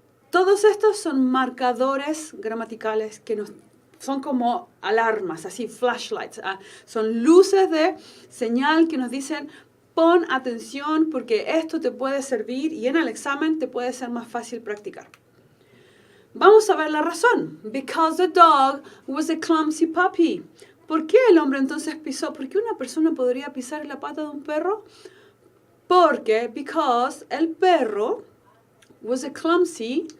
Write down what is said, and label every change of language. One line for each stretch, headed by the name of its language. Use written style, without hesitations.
Spanish: Todos estos son marcadores gramaticales que son como alarmas, así flashlights. Son luces de señal que nos dicen pon atención porque esto te puede servir y en el examen te puede ser más fácil practicar. Vamos a ver la razón.
English: Because the dog was a clumsy puppy.
Spanish: ¿Por qué el hombre entonces pisó? ¿Por qué una persona podría pisar la pata de un perro?
English: Porque, because
Spanish: el perro
English: was a clumsy.